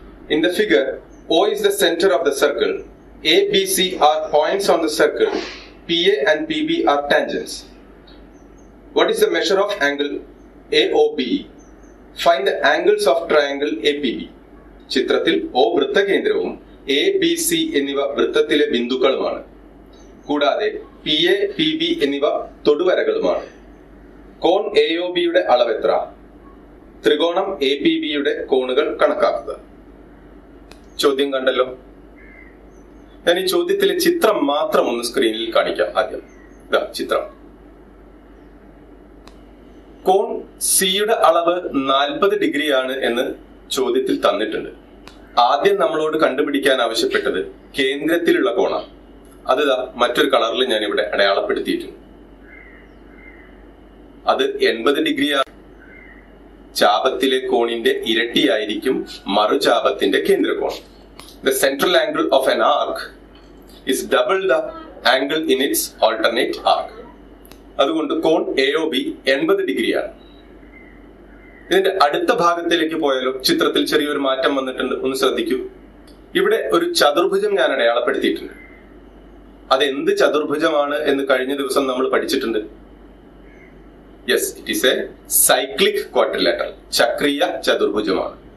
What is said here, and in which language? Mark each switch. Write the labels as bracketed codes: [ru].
[en] In the figure, O is the center of the circle. A, B, C are points on the circle. PA and PB are tangents. What is the measure of angle AOB? Find the angles of triangle APB. [ml] ചിത്രത്തിൽ O വൃത്തകേന്ദ്രവും A, B, C എന്നിവ വൃത്തത്തിലെ ബിന്ദുക്കളുമാണ്. കൂടാതെ PA, PB എന്നിവ തൊടുവരകളുമാണ്. കോൺ AOBയുടെ അളവെത്ര? ത്രികോണം APBയുടെ കോണുകൾ കണക്കാക്കുക. ചോദ്യം കണ്ടല്ലോ. ഞാൻ ഈ ചോദ്യത്തിലെ ചിത്രം മാത്രം ഒന്ന് സ്ക്രീനിൽ കാണിക്കാം. ആദ്യം ചിത്രം. കോൺ സിയുടെ അളവ് 40 ഡിഗ്രിയാണ് എന്ന് ചോദ്യത്തിൽ തന്നിട്ടുണ്ട്. ആദ്യം നമ്മളോട് കണ്ടുപിടിക്കാൻ ആവശ്യപ്പെട്ടത് കേന്ദ്രത്തിലുള്ള കോണാണ്. അത് മറ്റൊരു കളറിൽ ഞാൻ ഇവിടെ അടയാളപ്പെടുത്തിയിട്ടുണ്ട്. അത് 80 ഡിഗ്രിയാണ്. ചാപത്തിലെ കോണിന്റെ ഇരട്ടിയായിരിക്കും മറുചാപത്തിന്റെ കേന്ദ്രകോണം. [en] The central angle of an arc is double the angle in its alternate arc. [ml] അതുകൊണ്ട് കോൺ AOB 80 ഡിഗ്രിയാണ്. ഇതിന്റെ അടുത്ത ഭാഗത്തിലേക്ക് പോയാലോ? ചിത്രത്തിൽ ചെറിയൊരു മാറ്റം വന്നിട്ടുണ്ട്, ഒന്ന് ശ്രദ്ധിക്കൂ. ഇവിടെ ഒരു ചതുർഭുജം ഞാൻ അടയാളപ്പെടുത്തിയിട്ടുണ്ട്. അതെന്ത് ചതുർഭുജമാണ് എന്ന് കഴിഞ്ഞ ദിവസം നമ്മൾ പഠിച്ചിട്ടുണ്ട്. [en] yes, it is a cyclic quadrilateral, [ml] ചക്രീയ ചതുർഭുജമാണ്.